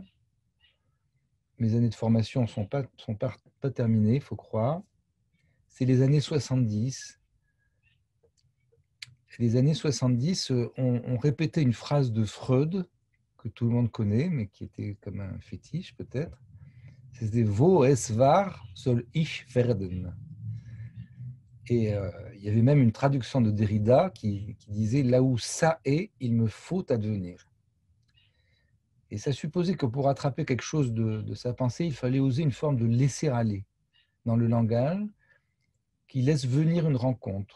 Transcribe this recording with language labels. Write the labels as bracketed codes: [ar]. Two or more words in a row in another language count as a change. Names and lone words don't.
[fr] Mes années de formation ne sont pas terminées, il faut croire. C'est les années 70. Les années 70, on répétait une phrase de Freud, que tout le monde connaît, mais qui était comme un fétiche peut-être. C'était « [de] Wo es war, soll ich werden ». [fr] Et il y avait même une traduction de Derrida qui disait « Là où ça est, il me faut advenir ». Et ça supposait que pour attraper quelque chose de sa pensée, il fallait oser une forme de laisser-aller dans le langage qui laisse venir une rencontre.